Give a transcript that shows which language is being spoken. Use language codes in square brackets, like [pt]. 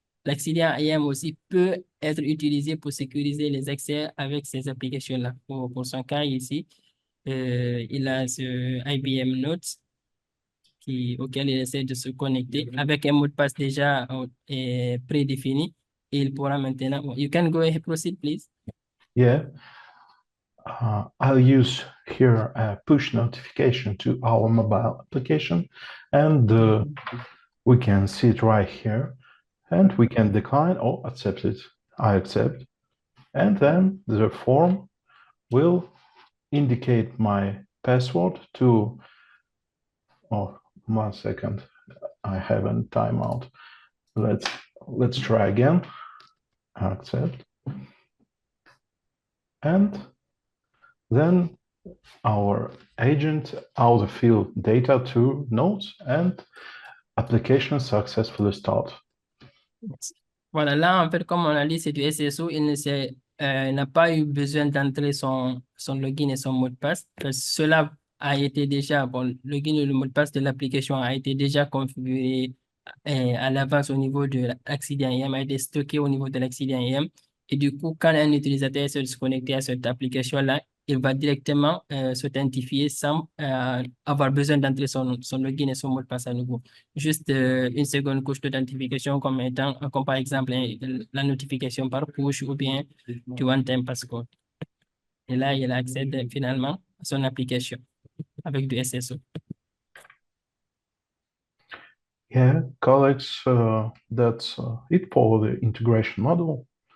[fr] L'Accident IAM aussi peut être utilisé pour sécuriser les accès avec ces applications-là. Pour son cas ici, il a ce IBM Notes auquel il essaie de se connecter avec un mot de passe déjà prédéfini. Et il pourra maintenant... [en] You can go ahead, proceed, please. yeah, I'll use here a push notification to our mobile application, and we can see it right here, and we can decline or accept it. I accept, and then the form will indicate my password to, oh, 1 second, I have a timeout. Let's try again. Accept, and then our agent autofill data to nodes and application successfully start. [fr] Voilà, là, en fait, comme on a dit, c'est du SSO, n'a pas eu besoin d'entrer son login et son mot de passe. Cela a été déjà, bon, le login et le mot de passe de l'application a été déjà configuré à l'avance au niveau de l'Accident IAM, a été stocké au niveau de l'Accident IAM. Et du coup, quand un utilisateur essaie de se connecter à cette application-là, il va directement s'authentifier sans avoir besoin d'entrer son login et son mot de passe à nouveau. Juste une seconde couche d'authentification comme par exemple la notification par push ou bien du one-time passcode. Et là, il accède finalement à son application avec du SSO. [en] Yeah, colleagues, that's it for the integration model.